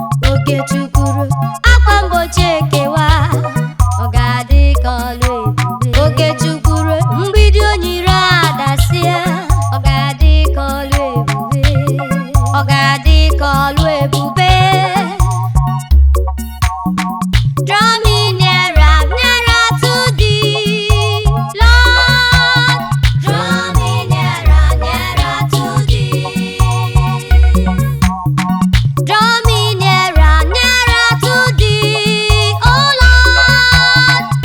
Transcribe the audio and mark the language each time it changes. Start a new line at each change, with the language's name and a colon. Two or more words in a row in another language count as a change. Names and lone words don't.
Igbo: Oge Chukwu ruo, akwa mgbochi ekewa, ọ ga-adị ka ọlụ ebube. Oge Chukwu ruo, mgbidi o nyiri adasịa, ọ ga-adị ka ọlụ ebube, ọ ga-adị ka ọlụ ebube.
English: Draw me nearer, nearer to thee, Lord. Draw me nearer, nearer to thee. Draw me nearer, nearer to thee, oh Lord.